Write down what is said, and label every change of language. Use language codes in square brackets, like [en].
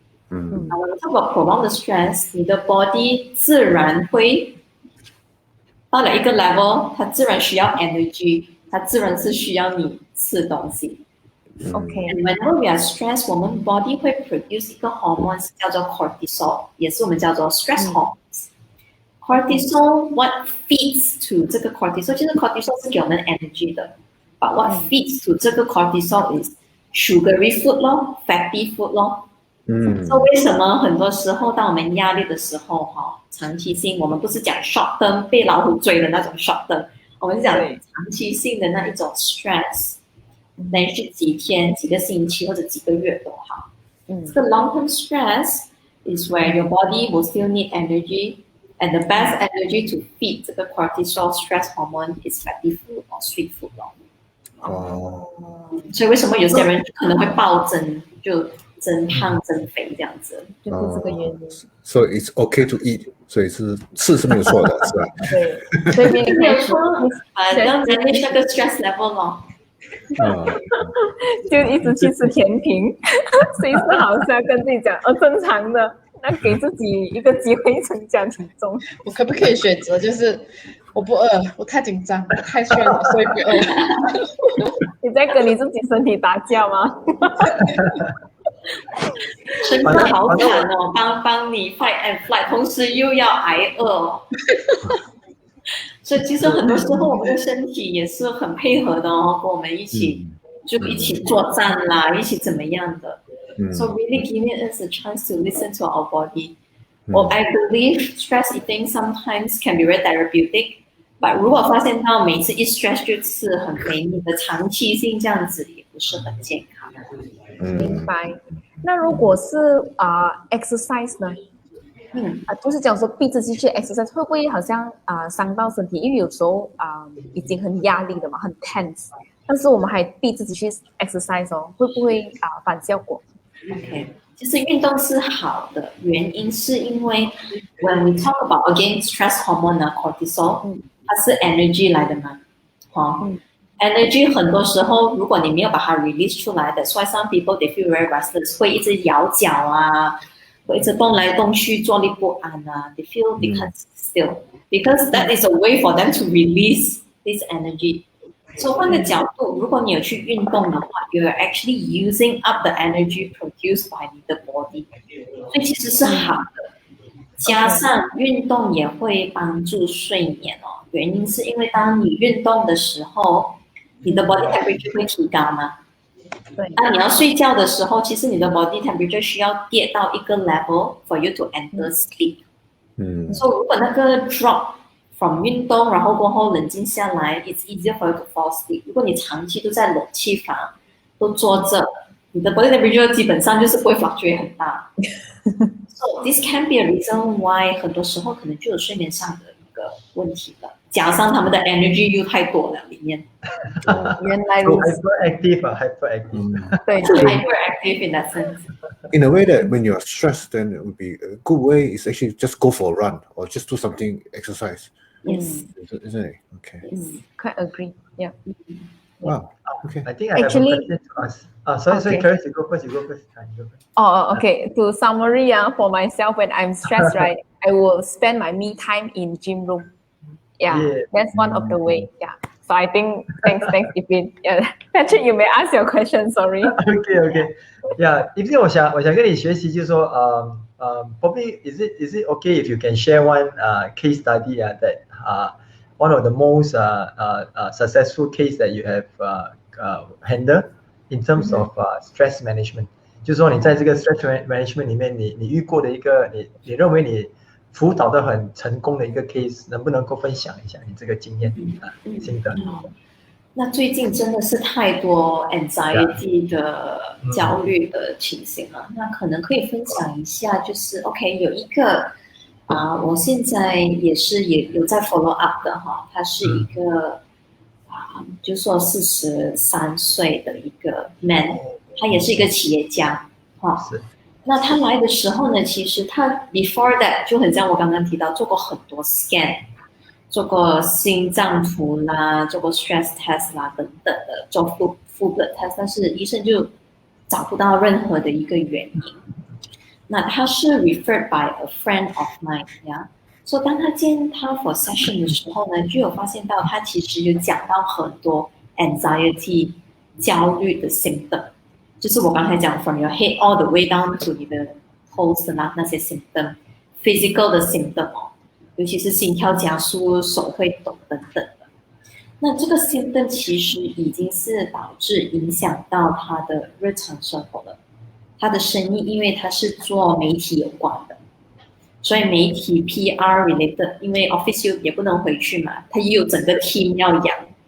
[en] When we talk about prolonged stress, [zh] 你的 body 自然会到了一个 level， 它自然需要 energy， 它自然是需要你吃东西。 [en] Okay. And whenever we are stressed, 我们 body 会 produce 一个 hormone 叫做 cortisol， [zh] 也是我们叫做 [en] stress hormones。 Cortisol, what feeds to 这个 cortisol， 其实 cortisol [zh] 是给我们 [en] energy 的 ，but what feeds to 这个 cortisol is sugary food 咯 ，fatty food 咯。 [zh] 所以为什么很多时候当我们压力的时候，长期性，我们不是讲 short term 被老虎追的那种 short term， 我们是讲长期性的那一种 stress。连续几天、几个星期或者几个月都好。 [en] 这个 long-term stress is where your body will still need energy, and the best energy to feed 这个 cortisol stress hormone is fatty food or sweet food 咯。 [zh] 所以为什么有些人可能会暴增，就增胖、增肥这样子，就是这个原因。 [en] So it's okay to eat， [zh] 所以吃是没有错的，是吧？对，所以你可以说，要 manage 那个 stress level 咯。就一直去吃甜品，随时好像要跟自己讲，正常的，那给自己一个机会增加体重。我可不可以选择就是我不饿，我太紧张，我太炫了，所以不饿。你在跟你自己身体打架吗？真的好惨哦，帮你 [en] fight and flight， [zh] 同时又要挨饿哦。所以其实很多时候我们的身体也是很配合的哦，跟我们一起作战啦，一起怎么样的。 [en] So really giving us a chance to listen to our body. I believe stress eating sometimes can be very therapeutic. [zh] But 如果发现到每次一 stress 就吃很肥腻的长期性这样子也不是很健康。明白。那如果是exercise 呢？就是讲说逼自己去 exercise 会不会好像伤到身体？因为有时候已经很压力的嘛，很 tense， 但是我们还逼自己去 exercise 哦，会不会反效果？OK， 其实运动是好的，原因是因为 [en] when we talk about again stress hormone cortisol， [zh] 它是 energy 来的嘛，energy 很多时候如果你没有把它 release 出来的，所以 [en] some people they feel very restless， [zh] 会一直摇脚啊。会一直动来动去，坐立不安啊。 [en] They feel they can't still because that is a way for them to release this energy. So 换个角度， [zh] 如果你有去运动的话 [en] ，you are actually using up the energy produced by 你的 body， 所以其实是好的。 [zh] 加上运动也会帮助睡眠哦，原因是因为当你运动的时候，你的 body temperature 会提高嘛。当你要睡觉的时候，其实你的 body temperature 需要跌到一个 level [en] for you to enter sleep。所以如果那个 drop from 运动， [zh] 然后过后冷静下来 [en] ，it's easier for you to fall asleep。 [zh] 如果你长期都在冷气房，都坐着，你的 body temperature 基本上就是不会 fluctuate 很大。 [en] So this can be a reason why [zh] 很多时候可能就有睡眠上的一个问题了。加上他们的 energy 又太多了里面，原来如此。 [en] hyperactive， [zh] 对 [en] ，hyperactive in that sense. In a way that when you're stressed, then it would be a good way is actually just go for a run or just do something exercise. Yes. Isn't it? Okay. Quite agree. Yeah. Wow. Okay. I think I have a question to ask. Sorry, Clarence, you go first. Oh, okay. To summary, for myself, when I'm stressed, right, I will spend my me time in gym room. Yeah, that's one of the way. Yeah. So I think thanks, Ifin. Yeah, Patrick, you may ask your question. Sorry. Okay. Yeah, Ifin, [zh] 我想跟你学习，就是说， [en] probably is it okay if you can share one case study that one of the most successful case that you have handled in terms of stress management. [zh] 就是说你在这个 stress management 里面，你遇过的一个你认为你辅导的很成功的一个 case， 能不能够分享一下你这个经验心得？那最近真的是太多 anxiety 的焦虑的情形了，那可能可以分享一下，就是 OK 有一个我现在也有在 follow up 的哈，他是一个就是说43岁的一个 man， 他也是一个企业家哈。那他来的时候呢，其实他 [en] before that [zh] 就很像我刚刚提到，做过很多 scan。做过心脏图啦，做过 stress test 啦等等的，做full blood test， 但是医生就找不到任何的一个原因。那他是 [en] referred by a friend of mine [zh] 呀，所以当他见他 for session 的时候呢，就有发现到他其实有讲到很多 anxiety 焦虑的 symptom， 就是我刚才讲 [en] from your head all the way down to [zh] 你的 pulse 啦那些 symptom，physical 的 symptom。尤其是心跳加速、手会抖等等的，那这个 symptom 其实已经是导致影响到他的日常生活了。他的生意，因为他是做媒体有关的，所以媒体 PR related， 因为 office 也不能回去嘛，他也有整个 team 要养。